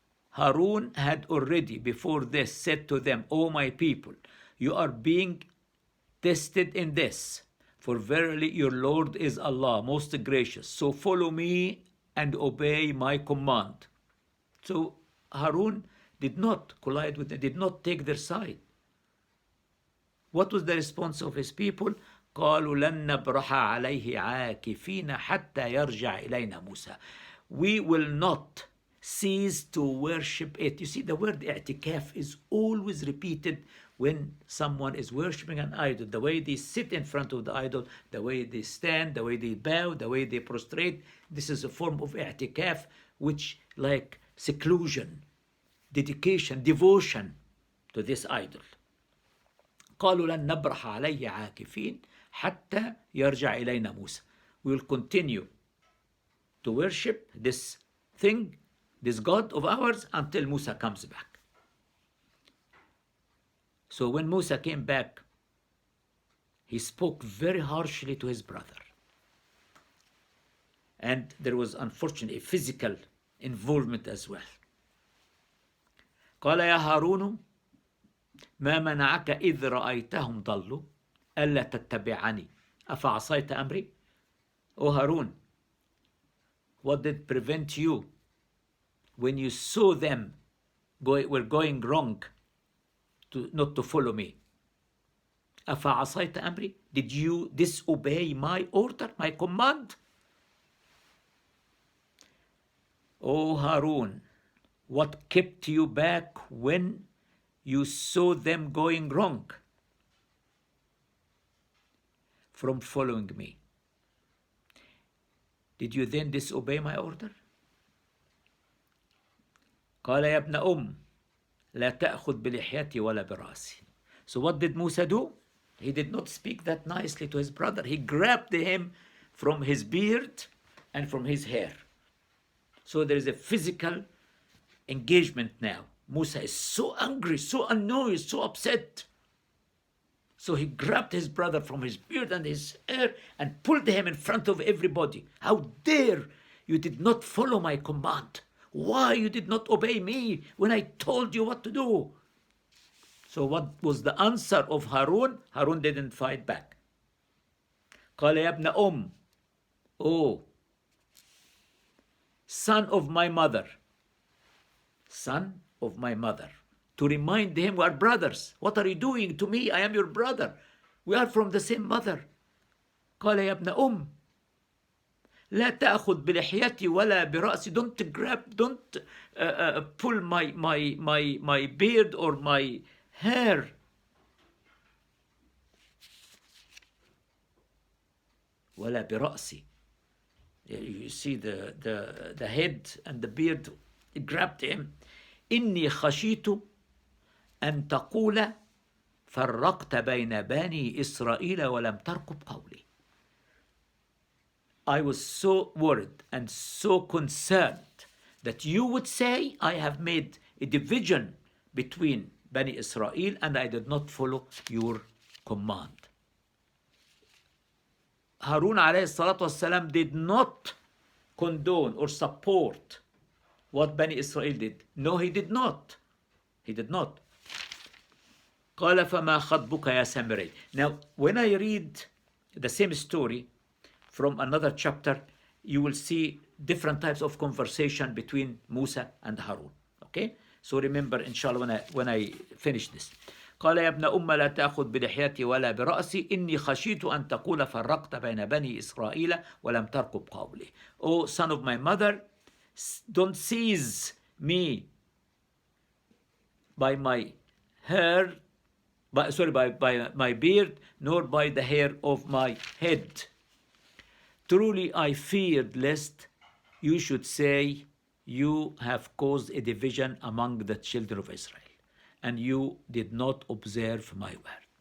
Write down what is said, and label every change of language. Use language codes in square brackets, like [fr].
[en] Harun had already before this said to them, O my people, you are being tested in this, for verily your Lord is Allah, most gracious. So follow me and obey my command. So Harun did not collide with them, did not take their side. What was the response of his people? [ar] قالوا لن نبرح عليه عاكفين حتى يرجع إلينا موسى. [en] We will not cease to worship it. You see, the word i'tikaf is always repeated when someone is worshipping an idol. The way they sit in front of the idol, the way they stand, the way they bow, the way they prostrate. This is a form of i'tikaf, which like seclusion, dedication, devotion to this idol. [ar] قالوا لن نبرح عليه عاكفين حتى يرجع إلينا موسى. [en] We will continue to worship this thing, this God of ours, until Musa comes back. So when Musa came back, he spoke very harshly to his brother. And there was unfortunately physical involvement as well. [ar] قال يا هارون ما منعك إذ رأيتهم ضلوا ألا تتبعني أفعصيت أمري. [en] O Harun, what did prevent you when you saw them were going wrong not to follow me? [ar] أفعصيت أمري? [en] Did you disobey my order, my command? O Harun, what kept you back when you saw them going wrong from following me? Did you then disobey my order? [ar] قال يا ابن لا تأخذ بلحيتي ولا برأسي. [en] So what did Musa do? He did not speak that nicely to his brother. He grabbed him from his beard and from his hair. So there is a physical engagement now. Musa is so angry, so annoyed, so upset. So he grabbed his brother from his beard and his hair and pulled him in front of everybody. How dare you did not follow my command? Why you did not obey me when I told you what to do? So what was the answer of Harun? Harun didn't fight back. [ar] قال يا ابن [en] Oh, son of my mother. Son of my mother. To remind him, we are brothers. What are you doing to me? I am your brother. We are from the same mother. [ar] قال يا ابن لا تأخذ بلحيتي ولا برأسي. [en] Don't grab, don't pull my beard or my hair. [ar] ولا برأسي. [en] You see the head and the beard, it grabbed him. [ar] إني خشيت أن تقول فرقت بين بني إسرائيل ولم ترقب قولي. [en] I was so worried and so concerned that you would say I have made a division between Bani Israel and I did not follow your command. Harun alayhi salatu wasalam did not condone or support what Bani Israel did. No, he did not. He did not. [ar] قال فما خطبك يا سامري. [en] Now, when I read the same story from another chapter, you will see different types of conversation between Musa and Harun. Okay? So remember, inshallah, when I finish this. [ar] قال يا ابن لا تأخذ بلحيتي ولا برأسي إني خشيت أن تقول فرقت بين بني إسرائيل ولم ترقب قولي. [en] O son of my mother, don't seize me by my hair, by my beard, nor by the hair of my head. Truly I feared lest you should say you have caused a division among the children of Israel, and you did not observe my word.